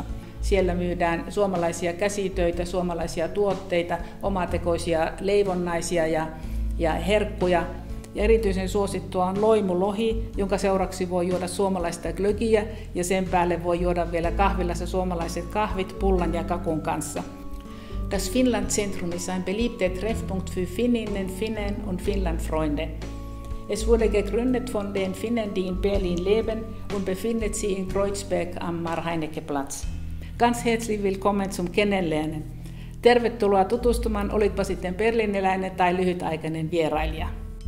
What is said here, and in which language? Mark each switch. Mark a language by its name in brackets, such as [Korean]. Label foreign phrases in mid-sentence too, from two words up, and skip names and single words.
[Finnish] Siellä myydään suomalaisia käsitöitä, suomalaisia tuotteita, omatekoisia leivonnaisia ja herkkuja. Ja erityisen suosittua on loimulohi, jonka seuraksi voi juoda suomalaista glögiä ja sen päälle voi juoda vielä kahvilassa suomalaiset kahvit pullan ja kakun kanssa. [German] Das Finland Centrum ist ein beliebter Treffpunkt für Finninnen, Finnen und Finnlandfreunde. Es wurde gegründet von den Finnen, die in Berlin leben und befindet sich in Kreuzberg am Mar-Heinecke-Platz. Ganz herzlich willkommen zum Kennenlernen. [Finnish] Tervetuloa tutustumaan, olitpa sitten berliiniläinen tai lyhytaikainen vierailija.